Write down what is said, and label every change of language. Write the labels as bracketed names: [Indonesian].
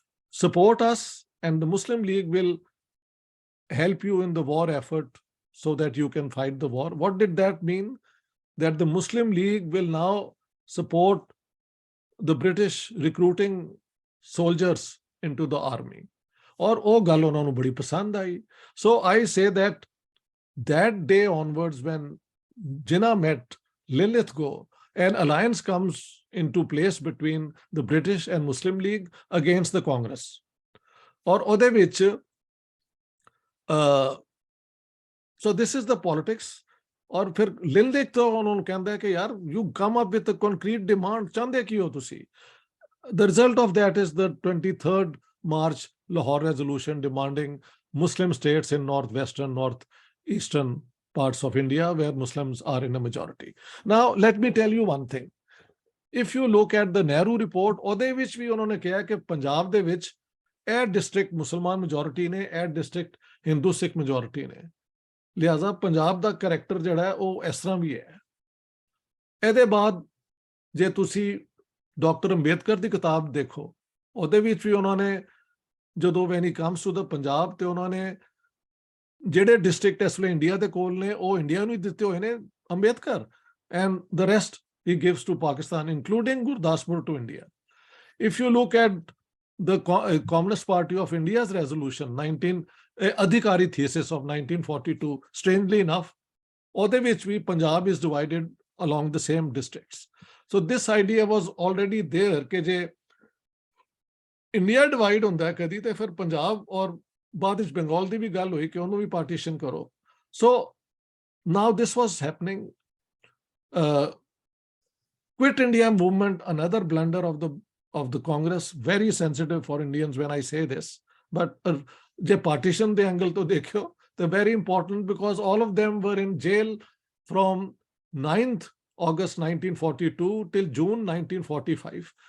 [English] Support us, and the Muslim League will help you in the war effort so that you can fight the war. What did that mean? That the Muslim League will now support the British recruiting soldiers into the army. [Punjabi] Or oh gal ਉਹਨਾਂ ਨੂੰ ਬੜੀ ਪਸੰਦ ਆਈ. [English] So I say that day onwards, when Jinnah met Linlithgow, an alliance comes into place between the British and Muslim League against the Congress. [Punjabi] ਔਰ ਉਹਦੇ ਵਿੱਚ [English] so this is the politics. [Punjabi] ਔਰ ਫਿਰ Linlithgow ਉਹਨਾਂ ਨੂੰ ਕਹਿੰਦਾ ਕਿ ਯਾਰ [English] you come up with a concrete demand, [Punjabi] ਚਾਹੁੰਦੇ ਕੀ ਹੋ ਤੁਸੀਂ? [English] The result of that is the 23rd March Lahore resolution demanding Muslim states in northwestern, northeastern parts of India where Muslims are in a majority. Now, let me tell you one thing. If you look at the Nehru report, [Punjabi] ਉਹਦੇ ਵਿੱਚ ਵੀ ਉਹਨਾਂ ਨੇ ਕਿਹਾ ਕਿ ਪੰਜਾਬ ਦੇ ਵਿੱਚ ਇਹ district ਮੁਸਲਮਾਨ majority ਨੇ, ਇਹ district ਹਿੰਦੂ ਸਿੱਖ majority ਨੇ, ਲਿਹਾਜ਼ਾ ਪੰਜਾਬ ਦਾ ਕਰੈਕਟਰ ਜਿਹੜਾ ਹੈ ਉਹ ਇਸ ਤਰ੍ਹਾਂ ਵੀ ਹੈ। ਇਹਦੇ ਬਾਅਦ ਜੇ ਤੁਸੀਂ ਡਾਕਟਰ ਅੰਬੇਦਕਰ ਦੀ ਕਿਤਾਬ ਦੇਖੋ, ਉਹਦੇ ਵਿੱਚ ਵੀ ਉਹਨਾਂ ਨੇ ਜਦੋਂ [English] when it comes to the [Punjabi] Punjab ਤੇ ਉਹਨਾਂ ਨੇ ਜਿਹੜੇ ਡਿਸਟ੍ਰਿਕਟ ਇਸ ਵੇਲੇ ਇੰਡੀਆ ਦੇ ਕੋਲ ਨੇ ਉਹ ਇੰਡੀਆ ਨੂੰ ਹੀ ਦਿੱਤੇ ਹੋਏ ਨੇ Ambedkar, [English] and the rest he gives to Pakistan, including Gurdaspur to India. If you look at the Communist Party of India's resolution, Adhikari thesis of 1942, strangely enough, [Punjabi] ਉਹਦੇ ਵਿੱਚ ਵੀ [English] Punjab is divided along the same districts. So this idea was already there [Punjabi] ਕਿ ਜੇ India divide ਹੁੰਦਾ ਕਦੀ ਤੇ ਫਿਰ ਪੰਜਾਬ ਔਰ ਬਾਅਦ ਵਿੱਚ ਬੰਗਾਲ ਦੀ ਵੀ ਗੱਲ ਹੋਈ ਕਿ ਉਹਨੂੰ ਵੀ ਪਾਰਟੀਸ਼ਨ ਕਰੋ. [English] So now this was happening. Quit India movement, another blunder of the Congress, very sensitive for Indians when I say this, but the partition the angle to dekho, they're very important because all of them were in jail from 9th August 1942 till June 1945.